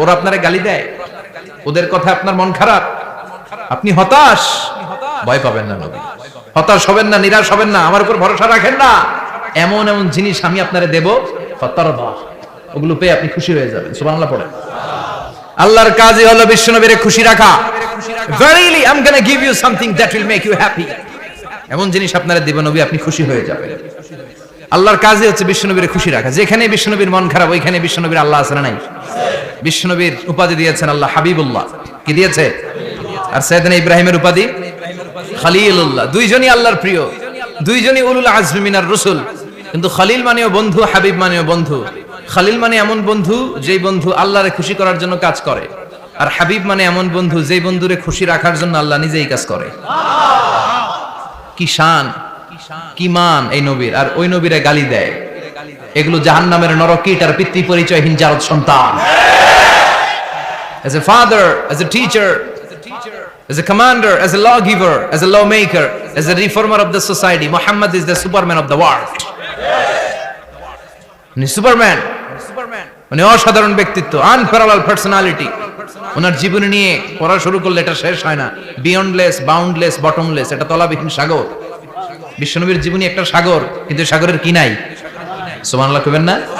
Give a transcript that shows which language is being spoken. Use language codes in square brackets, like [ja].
[bn] ওরা আপনারে গালি দেয়, ওদের কথা আপনার মন খারাপ, আপনি হতাশ, ভয় পাবেন না নবী, হতাশ হবেন না, নিরাশ হবেন না, আমার উপর ভরসা রাখেন না। এমন এমন জিনিস আমি আপনারে দেব, ফাতারদা, ওগুলো পেয়ে আপনি খুশি হয়ে যাবেন। সুবহানাল্লাহ পড়েন। আল্লাহর কাজই হলো বিশ্বনবীরে খুশি রাখা। [en] Verily I'm going to give you something that will make you happy, [bn] এমন জিনিস আপনারে দেব নবী, আপনি খুশি হয়ে যাবেন। আল্লাহর কাজই হচ্ছে বিশ্বনবীরে খুশি রাখা। যেখানে বিশ্বনবীর মন খারাপ, ওইখানে বিশ্বনবীর আল্লাহ আছে না নাই? বিশ্বনবীর উপাধি দিয়েছেন আল্লাহ হাবিবুল্লাহ। কি দিয়েছে? আর সাইয়েদনা ইব্রাহিমের উপাধি খলিলুল্লাহ। দুইজনই আল্লাহর প্রিয়, দুইজনই [ar] উলুল আজমি মিনার রাসূল। [bn] কিন্তু খলিল মানেও বন্ধু, হাবিব মানেও বন্ধু। খলিল মানে এমন বন্ধু যেই বন্ধু আল্লাহরে খুশি করার জন্য কাজ করে, আর হাবিব মানে এমন বন্ধু যেই বন্ধুরে খুশি রাখার জন্য আল্লাহ নিজেই কাজ করে। কি শান, কি মান এই নবীর! আর ওই নবীরে গালি দেয়। এগুলো জাহান্নামের নরকীট আর পিতৃ পরিচয়হীন জারদ সন্তান। [en] As a father, as a teacher, as a commander, as a lawgiver, as a lawmaker, as a reformer of the society, Muhammad is the superman of the world. [bn] উনি সুপারম্যান, মানে অসাধারণ ব্যক্তিত্ব, আনপ্যারালাল পার্সোনালিটি। ওনার জীবনী নিয়ে পড়া শুরু করলে এটা শেষ হয় না। [en] beyondless, boundless, bottomless, [bn] এটা তলাবিহীন সাগর। বিশ্বনবীর জীবনী একটা সাগর, কিন্তু সাগরের কি নাই? সুবহানাল্লাহ কইবেন না?